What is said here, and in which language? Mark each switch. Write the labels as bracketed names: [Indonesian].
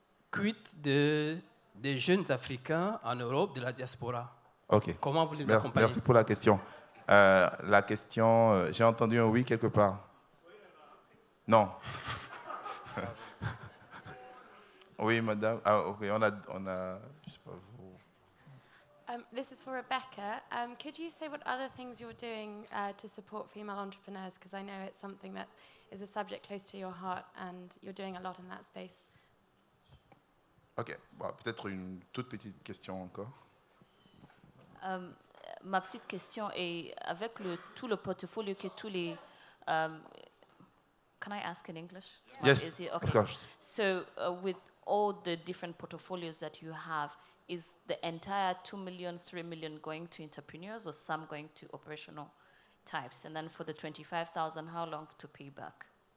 [French] Quid des jeunes Africains en Europe, de la diaspora? Ok. Comment vous les accompagnez? Merci pour la question. La question, j'ai entendu un oui quelque part. Non. Oui, madame. Ah, ok, on a je sais pas, vous. [English] This is for Rebecca. Could you say what other things you're doing to support female entrepreneurs? Because I know it's something that is a subject close to your heart and you're doing a lot in that space. [French] Ok, bon, peut-être une toute petite question encore. Ma petite question est, avec tout le portfolio que tous les... [English] can I ask in English? Yes, okay. of course. So with all the different portfolios that you have, is the entire 2 million, 3 million going to entrepreneurs or some going to operational types? And then for the 25,000, how long to pay back?